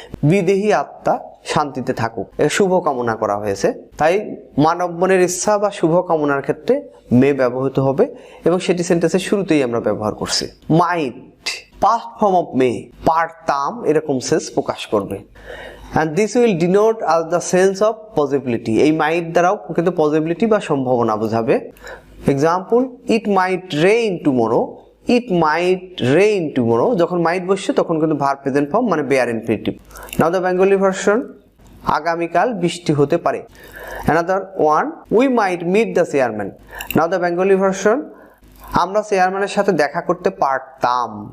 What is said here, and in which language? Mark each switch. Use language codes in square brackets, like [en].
[bn] বিদেহী আত্মা শান্তিতে থাকুক, শুভ কামনা করা হয়েছে, তাই মানব মনের ইচ্ছা বা শুভ কামনার ক্ষেত্রে মে ব্যবহৃত হবে এবং সেটি সেন্টেন্সের শুরুতেই আমরা ব্যবহার করছি। মাইট, পাস্ট ফর্ম অফ মে, পারতাম এরকম সেন্স প্রকাশ করবে। [en] and this will denote as the sense of possibility, [bn] এই মাইট দ্বারাও কিন্তু পসিবিলিটি বা সম্ভাবনা বোঝাবে। এক্সাম্পল, [en] it might rain tomorrow, [bn] ইট মাইট রেইন টুমরো, যখন মাইট বসছে তখন কিন্তু ভার্ব প্রেজেন্ট ফর্ম, মানে bare infinitive. [en] now the Bengali version, [bn] আগামীকাল বৃষ্টি হতে পারে। [en] another one, we might meet the chairman, now the Bengali version, [bn] আমরা চেয়ারম্যানের সাথে দেখা করতে পারতাম।